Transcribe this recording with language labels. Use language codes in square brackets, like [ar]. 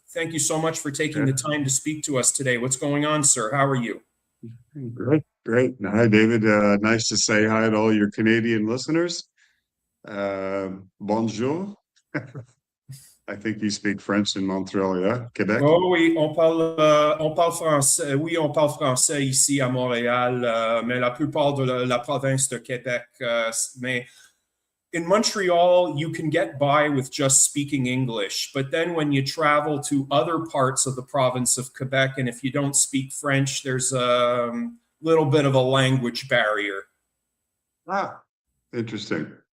[en] Thank you so much for taking the time to speak to us today. What's going on, sir? How are you? Great, great. Hi, David. Nice to say hi to all your Canadian listeners. Bonjour. I think you speak French in Montreal, yeah? Quebec? [fr] Oh oui, on parle français. Oui, on parle français ici à Montréal, mais la plupart de la province de Québec. [en] Mais in Montreal, you can get by with just speaking English. But then when you travel to other parts of the province of Quebec, and if you don't speak French, there's a little bit of a language barrier. Ah, interesting.